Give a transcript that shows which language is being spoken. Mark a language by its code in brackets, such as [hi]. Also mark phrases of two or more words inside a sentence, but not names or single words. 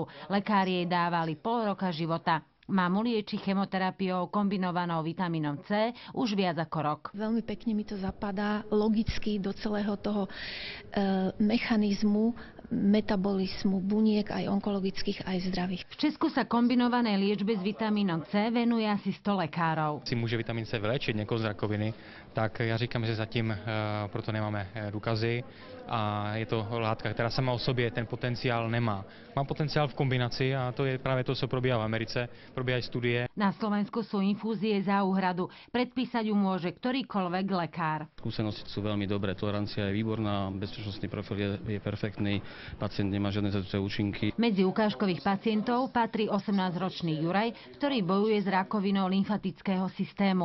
[sk] Lekári jej dávali pol roka života. Mamu lieči chemoterapiou kombinovanou vitamínom C už viac ako rok. Veľmi pekne mi to zapadá logicky do celého toho mechanizmu metabolizmu buniek aj onkologických, aj zdravých. V Česku sa kombinovanej liečbe s vitamínom C venuje asi 100 lekárov. [cs] Si může vitamin C vyléčit někoho z rakoviny, tak já říkám, že zatím proto nemáme důkazy a je to látka, která sama o sobě ten potenciál nemá. Má potenciál v kombinaci a to je právě to, co probíhá v Americe, probíhají studie. [sk] Na Slovensku sú infúzie za úhradu. Predpísať ju môže ktorýkoľvek lekár. Skúsenosti sú veľmi dobré, tolerancia je výborná, bezpečnostný profil je perfektný, pacient nemá žiadne zajúce účinky. Medzi ukážkových pacientov patrí 18-ročný Juraj, ktorý bojuje s rakovinou lymfatického systému.